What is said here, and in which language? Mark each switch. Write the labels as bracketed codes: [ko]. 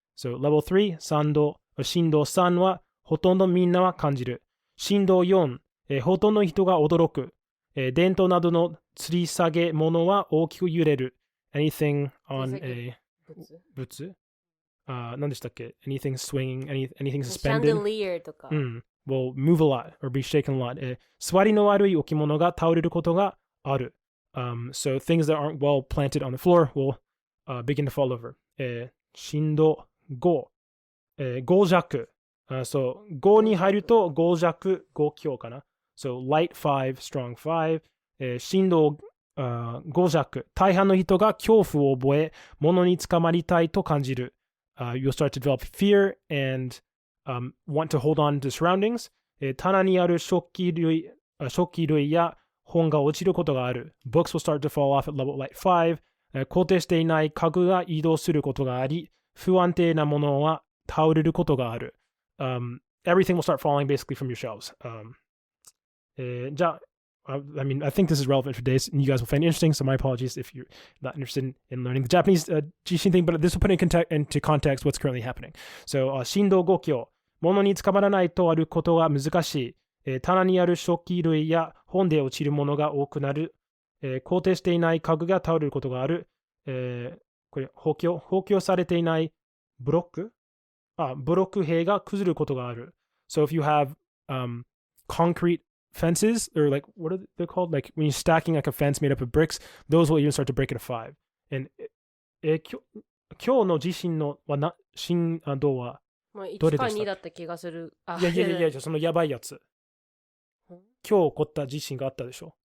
[en] So, level 3、 [ja] 震度3はほとんどみんなは感じる。震度4、ほとんどの人が驚く。電灯などの吊り下げ物は大きく揺れる。 [en] Anything on a [ja] 物何でしたっけ？ [en] Anything swinging, anything suspended? [ja] Chandelier とか。 [en] will move a lot or be shaken a lot. [ja] 座りの悪い置物が倒れることがある。 [en] So things that aren't well planted on the floor will begin to fall over. [ja] 震度5、5弱。そう5に入ると5弱、5強かな。 [en] So light 5, strong 5、震度5弱。 [ja] 大半の人が恐怖を覚え、物に捕まりたいと感じる。 [en] You'll start to develop fear and want to hold on to surroundings. [ja] 棚にある食器類や本が落ちることがある。 [en] Books will start to fall off at level light 5. [ja] 固定していない家具が移動することがあり、不安定なものは倒れることがある。 [en] Everything will start falling basically from your shelves. [ja] じゃあ、 [en] I mean, I think this is relevant for days, and you guys will find it interesting, so my apologies if you're not interested in learning the Japanese Jishin thing, but this will put into context what's currently happening. [ja] So, 震度5強。物に捕まらないとあることが難しい。棚にある食器類や本で落ちるものが多くなる。固定していない家具が倒れることがある。これ、補強されていないブロック塀が崩れることがある。 [en] So if you have concrete fences, or like, what are they called? Like when you're stacking like a fence made up of bricks, those will even start to break at a 5. And [ja] 今日の地震の震度はどれでした？1か2だった気がする。いや、そのやばいやつ。今日起こった地震があったでしょ。